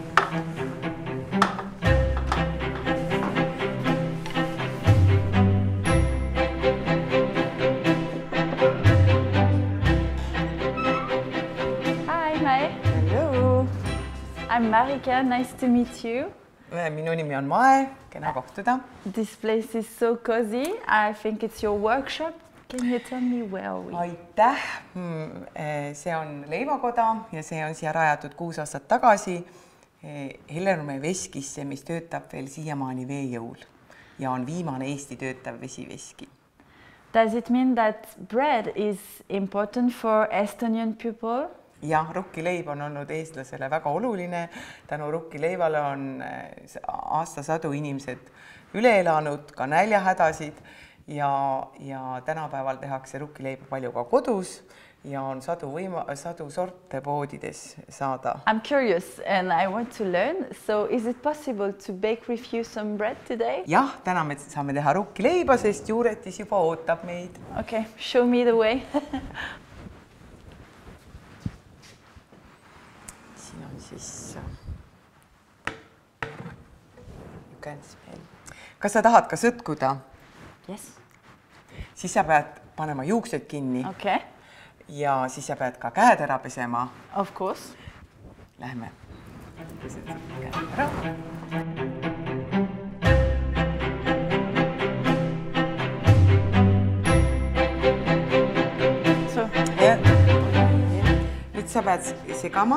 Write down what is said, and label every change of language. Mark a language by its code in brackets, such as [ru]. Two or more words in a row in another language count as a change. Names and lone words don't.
[en] I'm Marika, nice to meet you. [et] Minu nimi on Mae, kena kohtuda. [en] This place is so cozy. I think it's your workshop. Can you tell me where are we? [et] Aitäh! See on leivakoda ja see on siia rajatud 6 aastat tagasi Hellenurme Veskisse, mis töötab veel siiamaani veejõul ja on viimane Eesti töötav vesiveski. [en] Does it mean that bread is important for Estonian people? [et] Jah, rukkileib on olnud eestlasele väga oluline. Tänu rukkileivale on aastasadu inimesed üle elanud, ka näljahädasid ja tänapäeval tehakse rukkileiba palju ka kodus ja on sadu sorte poodides saada. [en] I'm curious and I want to learn. So is it possible to bake with you some bread today? [et] Jah, täna me saame teha rukkileiba, sest juuretis juba ootab meid. [en] Okay, show me the way. [et] Kas sa tahad ka sõtkuda? Yes. Siis sa pead panema juuksed kinni. Okay. Ja siis sa pead ka käed ära pesema. [en] Of course. [et] Lähme. Käed ära. So. Nüüd sa pead segama.